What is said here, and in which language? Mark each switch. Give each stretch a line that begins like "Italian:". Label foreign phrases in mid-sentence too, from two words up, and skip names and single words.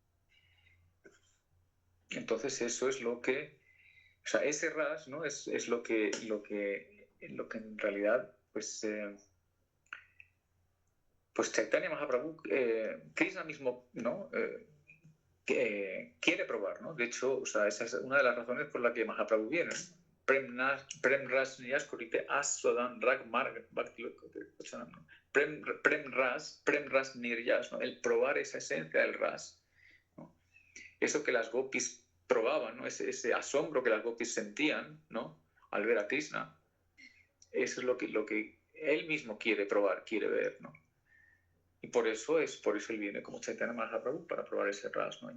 Spanish: Entonces eso es lo que, o sea, ese ras, ¿no? Es lo que en realidad, pues Chaitanya Mahaprabhu, Krishna mismo, ¿no? Quiere probar, ¿no? De hecho, o sea, esa es una de las razones por la que Mahaprabhu viene, ¿no?
Bangla: প্রেম রস নির্যাস করিতে আস্বাদন রাগ মার্গ ভক্তি, ¿no? প্রেম রস নির্যাস,
Spanish: ¿no? El probar esa esencia del ras, ¿no? Eso que las gopis probaban, ¿no? Ese asombro que las gopis sentían, ¿no? Al ver a Krishna, eso es lo que él mismo quiere probar, quiere ver, ¿no? Y por eso él viene como Chaitanya Mahaprabhu para probar ese ras, ¿no?